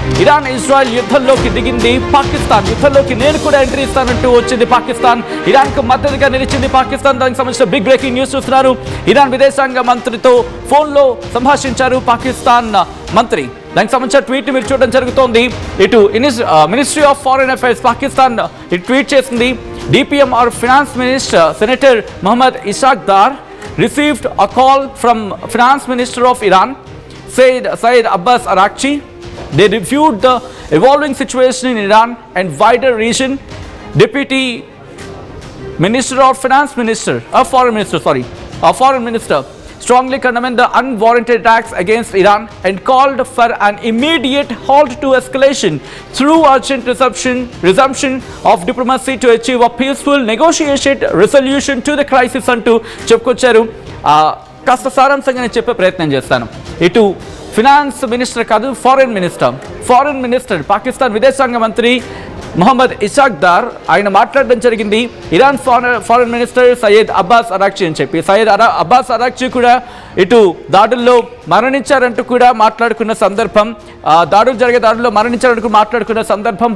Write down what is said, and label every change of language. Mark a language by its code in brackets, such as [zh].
[te] Iran Israel యుద్ధంలోకి దిగింది. పాకిస్తాన్ యుద్ధంలోకి నేను కూడా ఎంట్రీ ఇస్తానంటూ వచ్చింది పాకిస్తాన్. ఇరాన్ కు మద్దతుగా నిలిచింది పాకిస్తాన్. దానికి సంబంధించిన బిగ్ బ్రేకింగ్ న్యూస్ చూస్తున్నారు. ఇరాన్ విదేశాంగ మంత్రితో ఫోన్ లో సంభాషించారు పాకిస్తాన్ మంత్రి. దానికి సంబంధించిన ట్వీట్ మీరు చూడడం జరుగుతోంది. ఇటు ministry of foreign affairs Pakistan tweet చేసింది. [en] DPM or finance minister Senator Mohammad Ishaq Dar received a call from finance minister of Iran Syed Abbas Araghchi. They reviewed the evolving situation in Iran and wider region. Deputy Minister or Finance Minister, Foreign Minister strongly condemned the unwarranted attacks against Iran and called for an immediate halt to escalation through urgent resumption of diplomacy to achieve a peaceful negotiated resolution to the crisis [te] అంటూ చెప్పుకొచ్చారు. కాస్త సారాంశంగా నేను చెప్పే ప్రయత్నం చేస్తాను. ఇటు finance minister కాదు, foreign minister Pakistan విదేశాంగ మంత్రి మొహమ్మద్ ఇషాక్ దార్ ఆయన మాట్లాడడం జరిగింది. Iran foreign minister Syed Abbas అరాక్చి అని చెప్పి అబ్బాస్ అరాక్చి కూడా ఇటు దాడుల్లో మరణించారంటూ కూడా మాట్లాడుకున్న సందర్భం, దాడుల్లో మరణించారంటూ మాట్లాడుకున్న సందర్భం.